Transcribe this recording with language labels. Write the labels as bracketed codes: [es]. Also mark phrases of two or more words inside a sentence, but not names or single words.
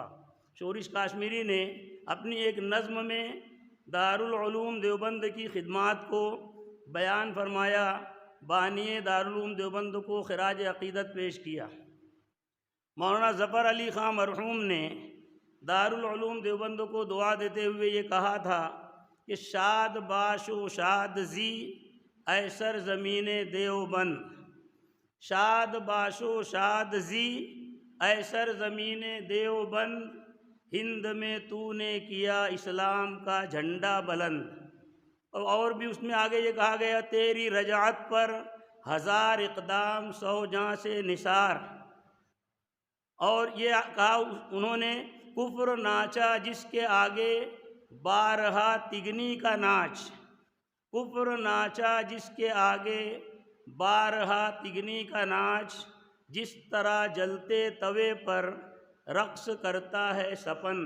[ur] شورش کاشمیری نے اپنی ایک نظم میں دارالعلوم دیوبند کی خدمات کو بیان فرمایا، بانی دارالعلوم دیوبند کو خراج عقیدت پیش کیا۔ مولانا ظفر علی خان مرحوم نے دارالعلوم دیوبند کو دعا دیتے ہوئے یہ کہا تھا کہ [fa] شاد باش و شاد زی اے سر زمین دیوبند، شاد باش و شاد زی اے سر زمین دیوبند، [ur] ہند میں تو نے کیا اسلام کا جھنڈا بلند۔ اور بھی اس میں آگے یہ کہا گیا تیری رجعت پر 1000 اقدام 100 جاں سے نثار، اور یہ کہا انہوں نے کفر ناچا جس کے آگے 12 تگنی کا ناچ، کفر ناچا جس کے آگے 12 تگنی کا ناچ، جس طرح جلتے توے پر رقص کرتا ہے سپند۔